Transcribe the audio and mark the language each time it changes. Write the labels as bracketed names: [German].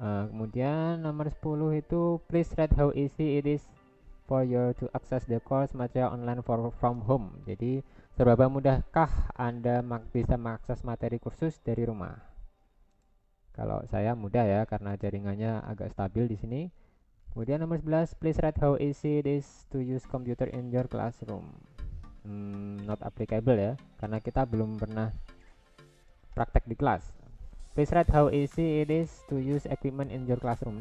[Indonesian] Kemudian nomor 10 itu [English] please rate how easy it is for you to access the course material online from home. [Indonesian] Jadi seberapa mudahkah Anda bisa mengakses materi kursus dari rumah? Kalau saya mudah ya, karena jaringannya agak stabil di sini. Kemudian nomor 11, [English] please rate how easy it is to use computer in your classroom. Not applicable [Indonesian] ya, karena kita belum pernah praktek di kelas. [English] Please rate how easy it is to use equipment in your classroom.